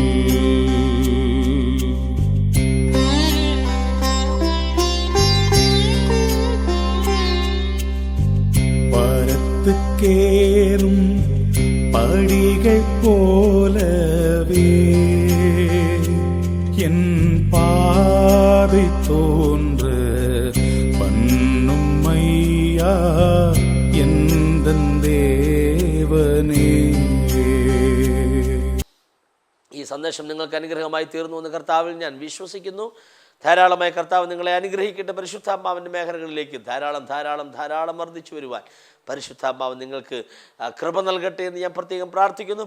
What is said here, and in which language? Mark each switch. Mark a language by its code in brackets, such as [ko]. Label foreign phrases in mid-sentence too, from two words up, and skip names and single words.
[ta] பரத்துக்கேறும் படிகள் போலவே என் பாதை தோன்ற பண்ணும் ஐயா எந்தன் தேவனே. [ml] ഈ സന്ദേശം നിങ്ങൾക്ക് അനുഗ്രഹമായി തീർന്നു എന്ന് കർത്താവിൽ ഞാൻ വിശ്വസിക്കുന്നു. ധാരാളമായി കർത്താവ് നിങ്ങളെ അനുഗ്രഹിക്കട്ടെ. പരിശുദ്ധാത്മാവിൻ്റെ മേഖലകളിലേക്ക് ധാരാളം ധാരാളം ധാരാളം വർദ്ധിച്ചു വരുവാൻ പരിശുദ്ധാത്മാവ് നിങ്ങൾക്ക് കൃപ നൽകട്ടെ എന്ന് ഞാൻ പ്രത്യേകം പ്രാർത്ഥിക്കുന്നു.